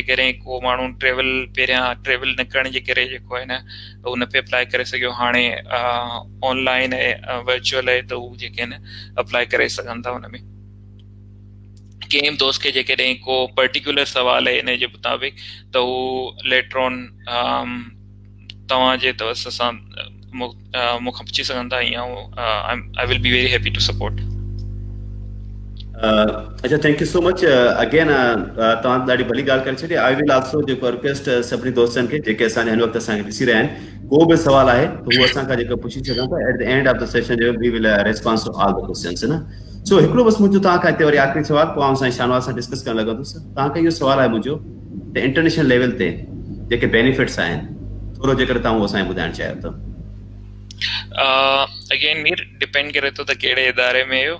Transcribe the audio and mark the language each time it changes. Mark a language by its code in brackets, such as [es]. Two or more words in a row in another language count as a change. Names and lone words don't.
[sd] जेकॾहिं को माण्हू पहिरियां ट्रेवल न करण जे करे जेको आहे न उहो न पियो अप्लाई करे सघियो, हाणे ऑनलाइन ऐं वर्चुअल आहे त हू जेके आहिनि अप्लाई करे सघनि था. हुन में कंहिं दोस्त खे जेकॾहिं को पर्टिकुलर सुवाल आहे इन जे मुताबिक़ त हू [en] later on [sd] तव्हांजे तवस सां मूंखां पुछी सघनि था. [en] I will be very happy to support. [sd] अच्छा, [en] thank you so much again. [sd] तव्हां ॾाढी भली ॻाल्हि करे छॾी. [en] I will also [sd] जेको रिक्वेस्ट सभिनी दोस्तनि खे जेके असांजे हिन वक़्तु असांखे ॾिसी रहिया आहिनि, को बि सुवाल आहे त उहो असांखां जेको पुछी सघनि था. [en] at the end of the session we will response to all the questions. [sd] न सो हिकिड़ो बसि मुंहिंजो तव्हांखां हिते वरी आख़िरी सुवाल, पोइ आउं साईं शानवाज़ सां डिस्कस करणु लॻंदुसि. तव्हांखे इहो सुवाल आहे मुंहिंजो त [en] international level [sd] ते जेके बेनिफिट्स आहिनि थोरो जेकर तव्हां उहो असांखे ॿुधाइणु चाहियो त. अगेन मीर डिपेंड करे थो त कहिड़े इदारे में आहियो.